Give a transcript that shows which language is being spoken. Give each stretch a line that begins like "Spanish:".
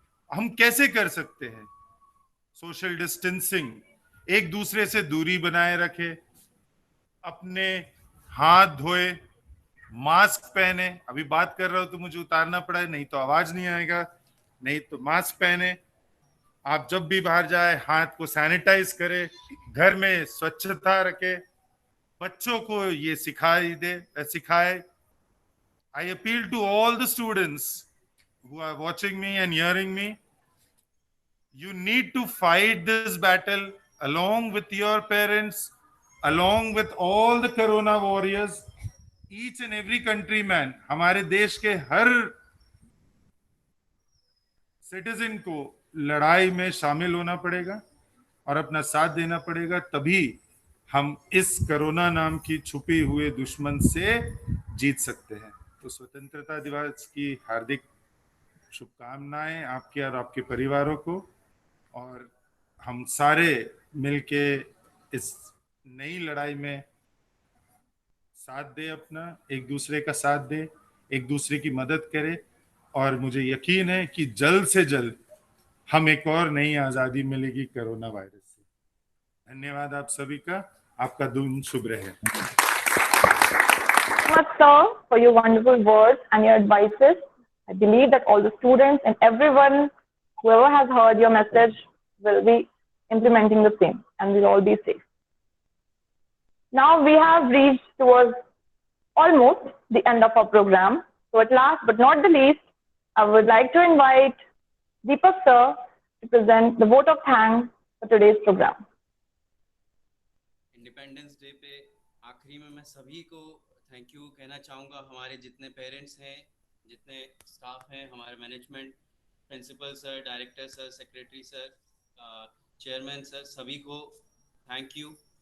Hindi: हम कैसे कर सकते हैं? सोशल डिस्टेंसिंग, एक दूसरे से दूरी बनाए रखे, अपने हाथ धोए, मास्क पहने। अभी बात कर रहा हूं तो मुझे उतारना पड़ा है, नहीं तो आवाज नहीं आएगा। नहीं तो मास्क पहने। आप जब भी बाहर जाए हाथ को सैनिटाइज करें, घर में स्वच्छता रखे, बच्चों को ये सिखाए।
English: I appeal to all the students who are watching me and hearing me, you need to fight this battle along with your parents, along with all the corona warriors, each and every countryman।
Hindi: हमारे देश के हर citizen को लड़ाई में शामिल होना पड़ेगा और अपना साथ देना पड़ेगा, तभी हम इस कोरोना नाम की छुपी हुए दुश्मन से जीत सकते हैं। तो स्वतंत्रता दिवस की हार्दिक शुभकामनाएं आपके और आपके परिवारों को, और हम सारे मिलके इस नई लड़ाई में साथ दे, अपना एक दूसरे का साथ दे, एक दूसरे की मदद करे। और मुझे यकीन है कि जल्द से जल्द हम एक और नई आज़ादी मिलेगी कोरोना वायरस से। धन्यवाद आप सभी का। आपका दिन शुभ रहे।
English: Much, sir, for your wonderful words and your advices. I believe that all the students and everyone, whoever has heard your message, will be implementing the same and will all be safe. Now we have reached towards almost the end of our program. So at last but not the least, I would like to invite Deepak sir to present the vote of thanks for today's program.
Hindi: Independence day पे आखिरी में मैं सभी को thank you कहना चाहूँगा। हमारे जितने पेरेंट्स हैं, जितने स्टाफ हैं, हमारे management, principal sir, director sir, secretary sir, chairman sir, सभी को थैंक यू।